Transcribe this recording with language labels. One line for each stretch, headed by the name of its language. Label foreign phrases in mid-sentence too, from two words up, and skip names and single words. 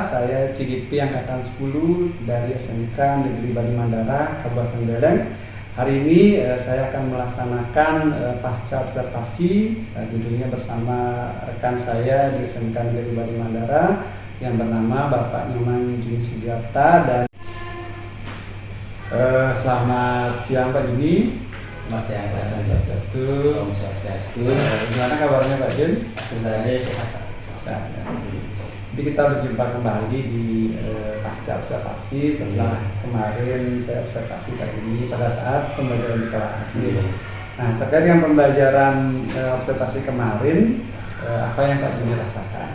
Indonesian: Saya CGP Angkatan 10 dari SMK Negeri Bali Mandara, Kabupaten Beleng. Hari ini saya akan melaksanakan pasca observasi, judulnya bersama rekan saya di SMK Negeri Bali Mandara yang bernama Bapak Nyoman Juni Sugiarta. Dan selamat siang Pak Juni. Selamat siang Pak. Swastiastu.
Balinese: Om Swastiastu.
Indonesian: Gimana kabarnya Pak Jun? Sebenarnya sehat. Sehat. Jadi kita berjumpa kembali di pasca observasi setelah kemarin saya observasi kali ini pada saat pembelajaran di kelas. Nah, terkait dengan pembelajaran observasi kemarin, apa yang Pak Juni rasakan?